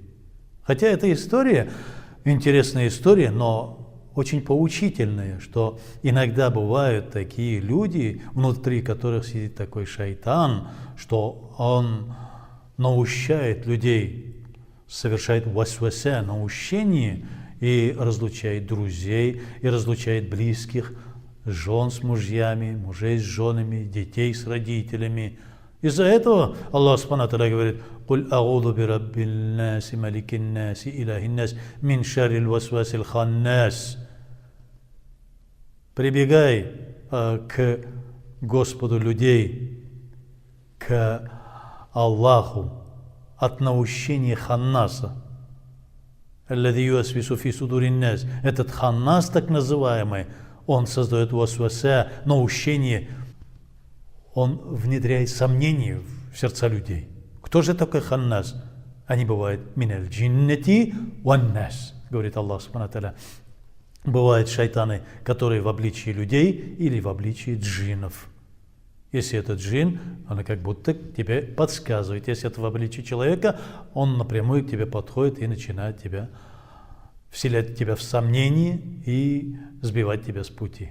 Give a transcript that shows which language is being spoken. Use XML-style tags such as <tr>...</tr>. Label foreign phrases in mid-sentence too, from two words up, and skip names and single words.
<ru>Хотя эта история, интересная история, но очень поучительная, что иногда бывают такие люди, внутри которых сидит такой шайтан, что он наущает людей, совершает васвасе, наущение, и разлучает друзей, и разлучает близких, жен с мужьями, мужей с женами, детей с родителями. Из-за этого Аллах</ru> <ar>سبحانه وتعالى</ar> <ru>говорит:</ru> <ar>«قل أعوذ برب الناس ملك الناس إله الناس من شر الوسواس الخناس».</ar> <ru>Прибегай к Господу людей, к Аллаху от наущения ханнаса.</ru> <ar>الذي يوسوس في صدور الناس.</ar> <ru>Этот ханнас, так называемый, он создает васваса, наущение, он внедряет сомнения в сердца людей. Кто же такой ханнас? Они бывают</ru> <ar>من الجنة والناس,</ar> <ru>говорит Аллах</ru> <ar>سبحانه وتعالى.</ar> <ru>Бывают шайтаны, которые в обличии людей или в обличии джиннов. Если это джин, он как будто тебе подсказывает. Если это в обличии человека, он напрямую к тебе подходит и начинает тебя вселять тебя в сомнение и сбивать тебя с пути.</ru>